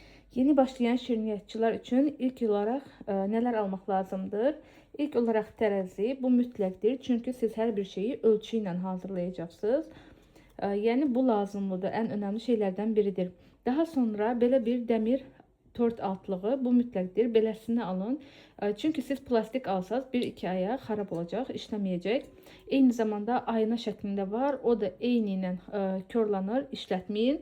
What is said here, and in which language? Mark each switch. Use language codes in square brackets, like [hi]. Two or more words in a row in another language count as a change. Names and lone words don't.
[tr] Yeni başlayan şirniyyatçılar için ilk olarak neler almak lazımdır? [az] İlk olarak terazi, bu mütləqdir. Çünkü siz her bir şeyi ölçü ilə hazırlayacaqsınız. Yəni bu lazımlıdır, ən önəmli şeylərdən biridir. Daha sonra belə bir dəmir tort altlığı, bu mütləqdir. Beləsini alın. Çünkü siz plastik alsanız 1-2 aya xarab olacaq, işləməyəcək. Eyni zamanda ayna şəklində var. O da eyni ilə körlanır, işlətməyin.